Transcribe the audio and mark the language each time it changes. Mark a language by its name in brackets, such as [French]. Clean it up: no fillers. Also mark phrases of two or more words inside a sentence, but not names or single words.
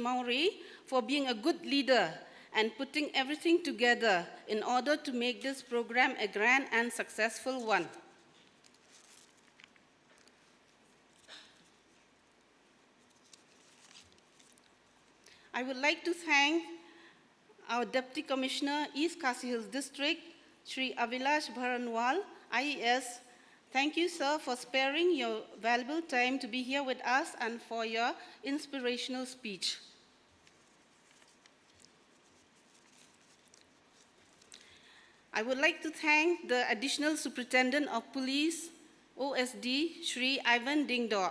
[English] Mauri, for being a good leader and putting everything together in order to make this program a grand and successful one. I would like to thank our Deputy Commissioner, East Khasi Hills District, Sri Avilash Bharanwal, IAS. Thank you, sir, for sparing your valuable time to be here with us and for your inspirational speech. I would like to thank the Additional Superintendent of Police, OSD, Sri Ivan Dingdor.